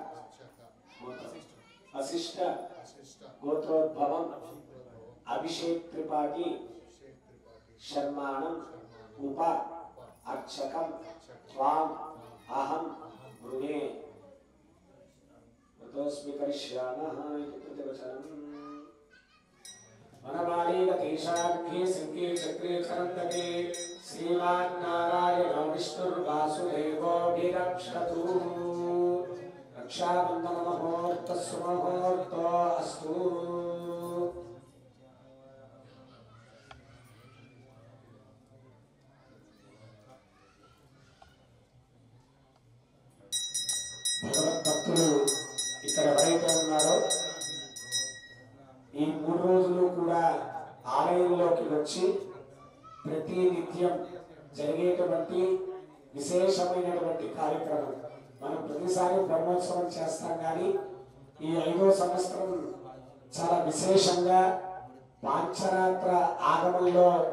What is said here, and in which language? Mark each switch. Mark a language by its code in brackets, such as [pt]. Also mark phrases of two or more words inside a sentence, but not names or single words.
[sa] వశిష్ఠ గోత్రోద్భవం అభిషేక్ త్రిపాఠి శర్మాణం ఉప అర్చకం త్వాం అహం వృణే. ఋతోస్మి కరిష్యామః [te] ఇది ప్రతివచనం. [sa] వనమాలీగతీశార్ఘ్యే శృంగే చక్రే చరందకే శ్రీమాన్ నారాయణో विष्णुर्वासुदेवो विरक्षतु रक्षाबन्धन मुहूर्तः सुमुहूर्तो अस्तु [te] భగవద్భక్తులు ఇక్కడ ఎవరైతే ఉన్నారో ఈ 3 రోజులు కూడా ఆలయంలోకి వచ్చి ప్రతి నిత్యం జరిగేటువంటి విశేషమైనటువంటి కార్యక్రమం మనం ప్రతిసారి బ్రహ్మోత్సవం చేస్తాం కానీ ఈ 5వ సంవత్సరం చాలా విశేషంగా పాంచరాత్ర ఆగమంలో